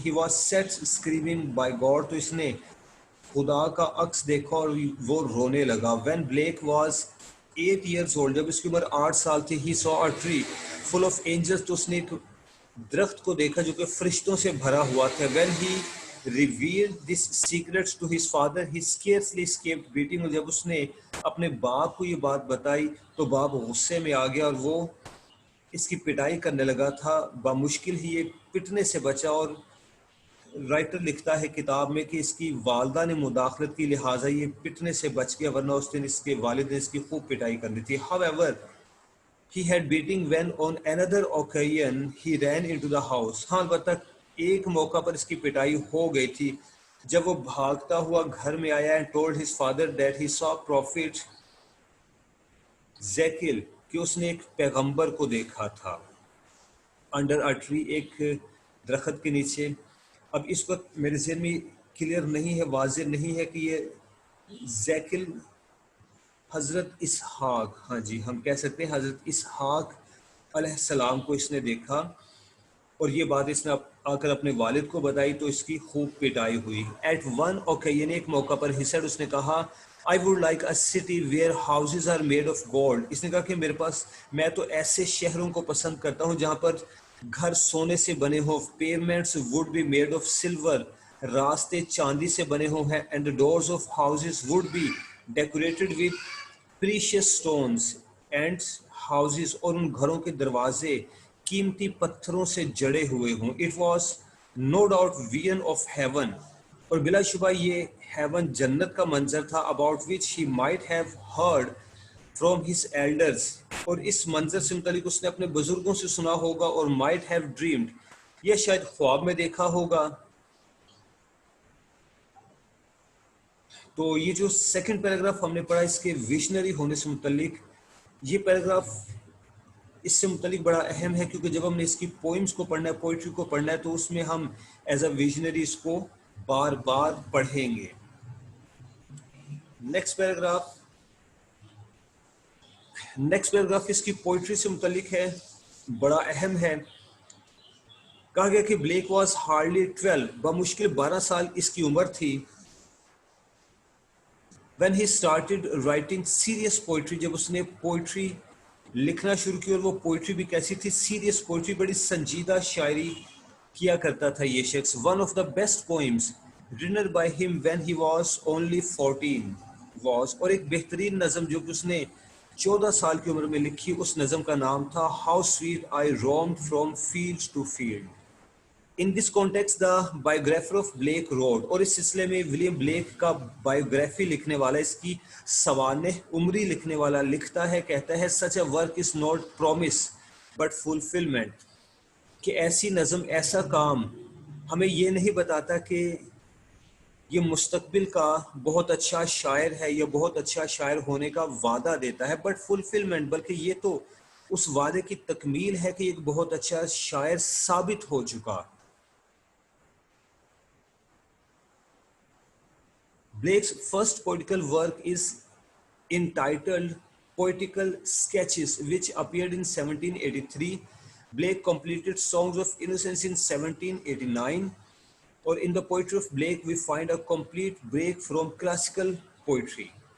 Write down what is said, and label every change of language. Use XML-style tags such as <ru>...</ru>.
<en>He was set screaming by God.</en> <ur>تو اس نے خدا کا عکس دیکھا اور وہ رونے لگا.</ur> <en>When Blake was 8 years old,</en> <ur>جب اس کی عمر 8 سال تھی.</ur> <en>He saw a tree full of angels.</en> <ur>تو اس نے ایک درخت کو دیکھا جو کہ فرشتوں سے بھرا ہوا تھا.</ur> <en>When he revealed this secrets to his father, he scarcely escaped beating.</en> <ur>اور جب اس نے اپنے باپ کو یہ بات بتائی تو باپ غصے میں آ گیا اور وہ اس کی پٹائی کرنے لگا تھا. بامشکل ہی یہ پٹنے سے بچا. اور رائٹر لکھتا ہے کتاب میں کہ اس کی والدہ نے مداخلت کی لہٰذا یہ پٹنے سے بچ گیا ورنہ اس دن اس کے والد نے اس کی خوب پٹائی کرنی تھی.</ur> <en>However, he had beating when on another occasion he ran into the house.</en> <ur>ہاں البتہ ایک موقع پر اس کی پٹائی ہو گئی تھی جب وہ بھاگتا ہوا گھر میں آیا</ur> <en>and told his father that he saw prophet Ezekiel</en> <ur>کہ اس نے ایک پیغمبر کو دیکھا تھا</ur> <en>under a tree</en> <ur>ایک درخت کے نیچے. اب اس وقت میرے ذہن میں کلیئر نہیں ہے واضح نہیں ہے کہ یہ زیکل حضرت اسحاق ہاں جی ہم کہہ سکتے ہیں حضرت اسحاق علیہ السلام کو اس نے دیکھا اور یہ بات اس نے آ کر اپنے والد کو بتائی تو اس کی خوب پٹائی ہوئی.</ur> <en>at one occasion</en> <ur>ایک موقع پر</ur> <en>he said</en> <ur>اس نے کہا</ur> <en>I would like a city where houses are made of gold.</en> <ur>اس نے کہا کہ میرے پاس میں تو ایسے شہروں کو پسند کرتا ہوں جہاں پر گھر سونے سے بنے ہوں.</ur> <en>Pavements would be made of silver.</en> <ur>راستے چاندی سے بنے ہوں ہیں.</ur> <en>And the doors of houses would be decorated with precious stones and houses</en> <ur>اور ان گھروں کے دروازے قیمتی پتھروں سے جڑے ہوئے ہوں.</ur> <en>It was no doubt vision of heaven.</en> <ur>اور بلا شبہ یہ ہیون جنت کا منظر تھا.</ur> <en>About which he might have heard from his elders.</en> <ur>اور اس منظر سے متعلق اس نے اپنے بزرگوں سے سنا ہوگا. اور</ur> <en>might have dreamed</en> <ur>یا شاید خواب میں دیکھا ہوگا. تو یہ جو سیکنڈ پیراگراف ہم نے پڑھا اس کے ویژنری ہونے سے متعلق یہ پیراگراف اس سے متعلق بڑا اہم ہے کیونکہ جب ہم نے اس کی پوئمز کو پڑھنا ہے پوئٹری کو پڑھنا ہے تو اس میں ہم</ur> <en>as a visionary</en> <ur>اس کو بار بار پڑھیں گے. نیکسٹ پیراگراف اس کی پوئٹری سے متعلق ہے بڑا اہم ہے. کہا گیا کہ</ur> <en>black was hardly 12</en> <ur>بمشکل 12 سال اس کی عمر تھی.</ur> <en>when he started writing serious poetry</en> <ur>جب اس نے پوئٹری لکھنا شروع کی اور وہ پوئٹری بھی کیسی تھی سیریس پوئٹری بڑی سنجیدہ شاعری کیا کرتا تھا یہ شخص.</ur> <en>one of the best poems written by him when he was only 14 was</en> <ur>اور ایک بہترین نظم جو کہ اس نے 14 سال کی عمر میں لکھی اس نظم کا نام تھا</ur> <en>How sweet I roamed from field to field. In this context the biographer of Blake wrote</en> <ur>اور اس سلسلے میں ولیم بلیک کا بایوگرافی لکھنے والا اس کی سوانح عمری لکھنے والا لکھتا ہے کہتا ہے</ur> <en>such a work is not promise but fulfillment</en> <ur>کہ ایسی نظم ایسا کام ہمیں یہ نہیں بتاتا کہ یہ مستقبل کا بہت اچھا شاعر ہے یا بہت اچھا شاعر ہونے کا وعدہ دیتا ہے</ur> <en>but fulfilment</en> <ur>بلکہ یہ تو اس وعدے کی تکمیل ہے کہ ایک بہت اچھا شاعر ثابت ہو چکا.</ur> <en>Blake's first poetical work is entitled Poetical Sketches, which appeared in 1783. Blake completed Songs of Innocence in 1789. Or in the poetry of Blake, we find a complete break from classical poetry.</en>